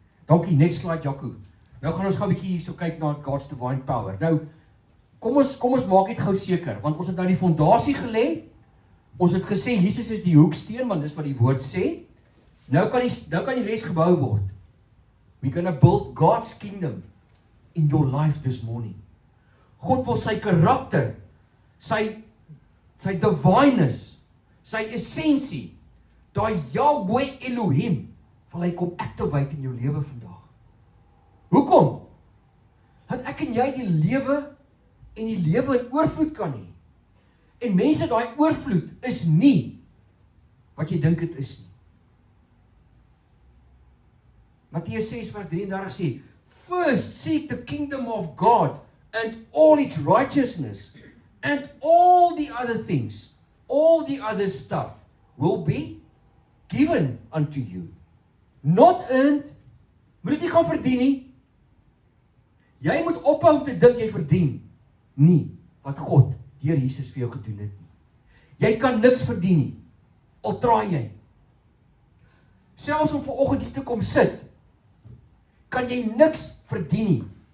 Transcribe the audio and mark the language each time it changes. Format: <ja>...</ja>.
<af>Dankie,</af> <en>next slide</en> <af>Jaco. Nou gaan ons gou 'n bietjie hierso kyk na God's divine power. Nou, kom ons maak dit gou seker, want ons het nou die fondasie gelê. Ons het gesê Jesus is die hoeksteen, want dis wat die woord sê. Nou kan die res gebou word.</af> <en>We're gonna build God's kingdom in your life this morning.</en> <af>God wil sy karakter, sy divineness, sy essensie, daai Yahweh Elohim, wil hy kom activate in jou lewe vandag. Hoekom? Dat ek en jy die lewe en die lewe in oorvloed kan hê. En mense, daai oorvloed is nie wat jy dink dit is nie. Matteus 6 vers 33 sê,</af> <en>first seek the kingdom of God and all its righteousness, and all the other things, all the other stuff will be given unto you. Not earned,</en> <af>moet dit nie gaan verdien nie. Jy moet ophou om te dink jy verdien nie wat God deur Jesus vir jou gedoen het nie. Jy kan niks verdien nie, al traai jy. Selfs om vanoggend hier te kom sit, kan jy niks verdien nie.</af>